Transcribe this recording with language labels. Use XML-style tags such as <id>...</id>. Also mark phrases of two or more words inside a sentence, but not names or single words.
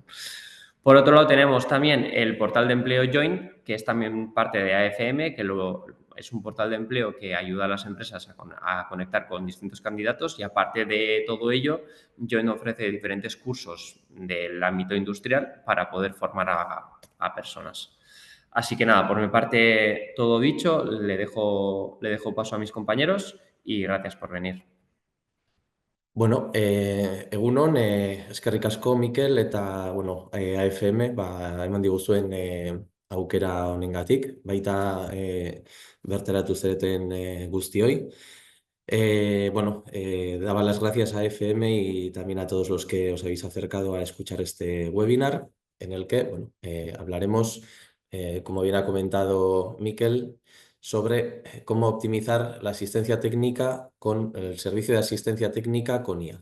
<es>Por otro lado, tenemos también el portal de empleo Join, que es también parte de AFM, que es un portal de empleo que ayuda a las empresas a conectar con distintos candidatos y, aparte de todo ello, Join ofrece diferentes cursos del ámbito industrial para poder formar a personas. Así que nada, por mi parte todo dicho, le dejo paso a mis compañeros y gracias por venir.</es> <eu>Egunon, eskerrik asko, Mikel, eta, AFM, eman diguzuen aukera honengatik, baita bertaratu zareten guztioi.</eu> <es>Daba las gracias a AFM y también a todos los que os habéis acercado a escuchar este webinar, en el que hablaremos, como bien ha comentado Mikel, sobre cómo optimizar la asistencia técnica con el servicio de asistencia técnica con IA.</es>